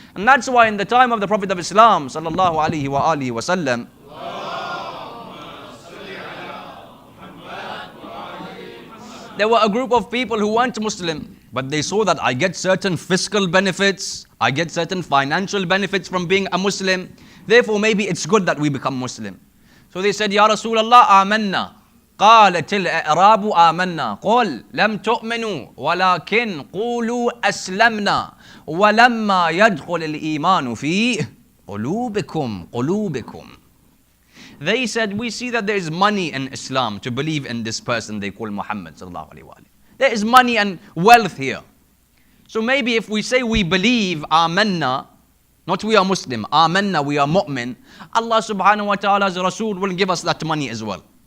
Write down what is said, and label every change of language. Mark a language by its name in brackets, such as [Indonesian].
[English] And that's why in the time of the Prophet of Islam, sallallahu alaihi wa alihi wa sallam, there were a group of people who weren't Muslim, but they saw that I get certain fiscal benefits, I get certain financial benefits from being a Muslim, therefore maybe it's good that we become Muslim. So they said, Ya Rasulullah, amanna. [Arabic] قالت الأعراب آمنا قل لم تؤمنوا ولكن قولوا أسلمنا ولما يدخل الإيمان في قلوبكم. [English] They said, we see that there is money in Islam to believe in this person they call Muhammad sallallahu alaihi wasallam. There is money and wealth here. So maybe if we say we believe, amanna, not we are Muslim, amanna, we are mu'min, Allah subhanahu wa ta'ala's Rasul will give us that money as well.